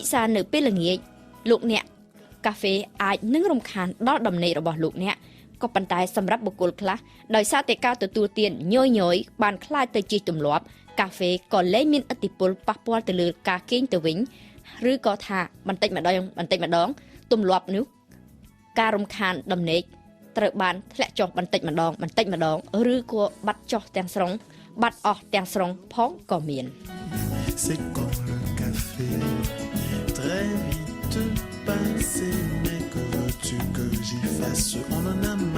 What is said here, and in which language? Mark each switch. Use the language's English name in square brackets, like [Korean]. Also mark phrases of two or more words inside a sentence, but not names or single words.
[Khmer] សានៅពេលល្ងាចលោកអ្នកកាហ្វេអាចនឹងរំខានដល់ដំណេករបស់លោកអ្នកក៏ប៉ុន្តែសម្រាប់បុគ្គលខ្លះដោយសារតែការទទួលទានញយបានខ្លាចទៅជាទម្លាប់កាហ្វេក៏លែងមានឥទ្ធិពលប៉ះពាល់ទៅលើការគេងទៅវិញឬក៏ថាបន្តិចម្ដងទម្លាប់នោះការរំខានដំណេកត្រូវបានធ្លាក់ចុះបន្តិចម្ដងឬក៏បាត់ចុះទាំងស្រុងបាត់អស់ទាំងស្រុងផងក៏មាន [French] C'est comme le café, très vite passé, mais que veux-tu que j'y fasse? On en a